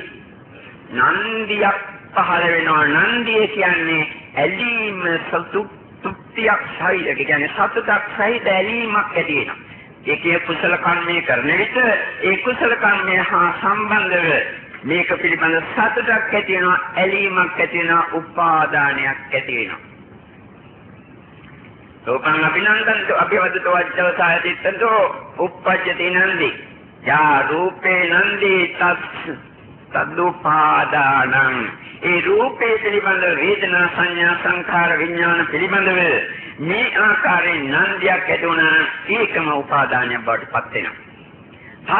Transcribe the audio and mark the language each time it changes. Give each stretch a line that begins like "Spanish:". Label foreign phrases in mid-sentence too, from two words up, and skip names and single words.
Sinhala: නන්දියක් පහළ වෙනවා. නන්දිය කියන්නේ ඇලීම සතුටක් සහිත. ඒ කියන්නේ සතුටක් සහිත ඇලීමක් ඇති වෙනවා. ඒකේ කුසල කර්මය කරන විට ඒ කුසල කර්මය හා සම්බන්ධව මේක පිළිබඳ සතුටක් ඇති වෙනවා, ඇලීමක් ඇති වෙනවා, උපාදානයක් ඇති වෙනවා.
Pali: ලෝකං අභිනන්දන්තෝ අභිවදතෝ අජ්ජව සායතිත්තෝ උප්පජ්ජති නන්දි. යා රූපේ නන්දි තදුපාදානං.
Sinhala: ඒ රූපේ පිළිබඳ වේදනා සංඥා සංඛාර විඥාන පිළිබඳව මේ ආකාරයෙන් නන්දියක් ඇති වුණා ඒකම උපාදානයක් බවට පත් වෙනවා.